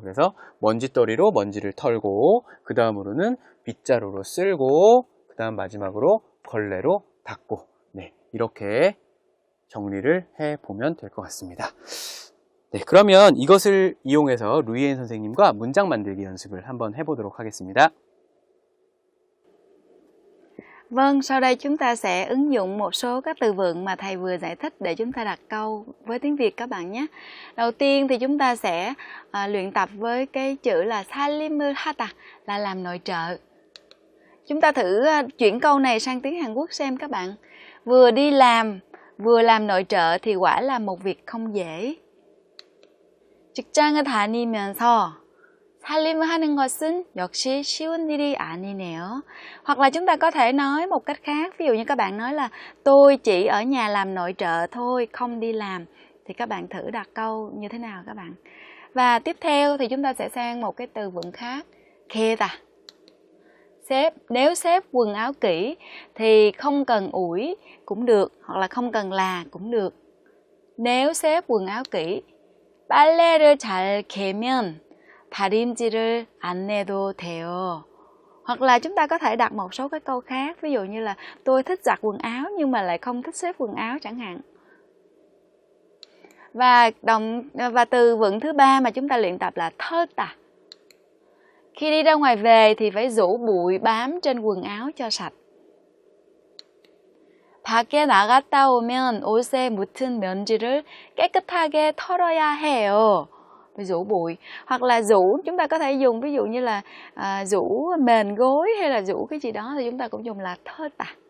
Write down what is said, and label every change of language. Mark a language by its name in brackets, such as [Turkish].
[Korean] 그래서 먼지떨이로 먼지를 털고 그 다음으로는 빗자루로 쓸고 그 다음 마지막으로 걸레로 닦고 네, 이렇게 정리를 해보면 될 것 같습니다. 네, 그러면 이것을 이용해서 루이엔 선생님과 문장 만들기 연습을 한번 해보도록 하겠습니다. [Vietnamese] Vâng, sau đây chúng ta sẽ ứng dụng một số các từ vựng mà thầy vừa giải thích để chúng ta đặt câu với tiếng Việt các bạn nhé. Đầu tiên thì chúng ta sẽ luyện tập với cái chữ là [Korean] 살림을 하다 [Vietnamese] là làm nội trợ. Chúng ta thử chuyển câu này sang tiếng Hàn Quốc xem các bạn. Vừa đi làm, vừa làm nội trợ thì quả là một việc không dễ. [Korean] 직장을 다니면서 살림을 하는 것은 역시 쉬운 일이 아니네요. [Vietnamese] Hoặc là chúng ta có thể nói một cách khác. Ví dụ như các bạn nói là tôi chỉ ở nhà làm nội trợ thôi, không đi làm. Thì các bạn thử đặt câu như thế nào các bạn. Và tiếp theo thì chúng ta sẽ sang một cái từ vựng khác. Keda. Nếu xếp quần áo kỹ thì không cần ủi cũng được, hoặc là không cần là cũng được. Nếu xếp quần áo kỹ, [Korean] 빨래를 잘 개면 다림질을 안 내도 돼요. [Vietnamese] Hoặc là chúng ta có thể đặt một số cái câu khác, ví dụ như là tôi thích giặt quần áo nhưng mà lại không thích xếp quần áo chẳng hạn. Và từ vựng thứ ba mà chúng ta luyện tập là 털다. Khi đi ra ngoài về thì phải rũ bụi bám trên quần áo cho sạch. [Korean] 밖에 나갔다 오면 옷에 묻은 먼지를 깨끗하게 털어야 해요. [Vietnamese] Rũ bụi. Hoặc là rũ, chúng ta có thể dùng ví dụ như là rũ mền gối hay là rũ cái gì đó thì chúng ta cũng dùng là 털다.